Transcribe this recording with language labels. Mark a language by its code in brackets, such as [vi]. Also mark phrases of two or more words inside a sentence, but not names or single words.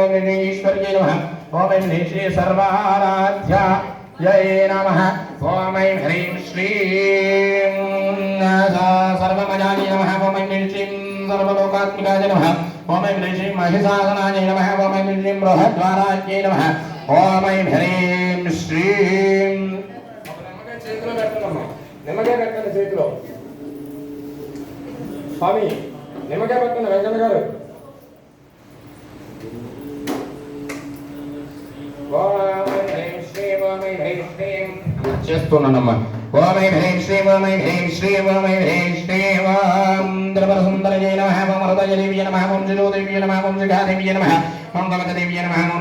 [sa] ह्रीं ईश्वर्यै नमः ओम ह्रीं श्रीं सर्वाराध्यायै नमः ओम ह्रीं श्रीं सर्वमजायै नमः ओम ह्रीं श्रीं सर्वलोकात्मिकाय नमः ओम ह्रीं श्रीं महिषासनाय नमः ओम ह्रीं श्रीं बृहद्वारायै नमः ओम ह्रीं श्रीं [te] చేతిలో పెట్టండి నిమ్మకాయ పెట్టండి చేతిలో స్వామి నిమ్మకాయ పెట్టండి వెంకన్న గారు [sa] చేస్తున్నానమ్మా ॐ ह्रीं श्रीं ॐ ह्रीं श्रीं ॐ ह्रीं श्रीं ॐ द्रवसुन्दरये नमः ॐ हृदयदेव्यै नमः ॐ शिरोदेव्यै नमः ॐ शिखादेव्यै नमः ॐ गमकदेव्यै नमः ॐ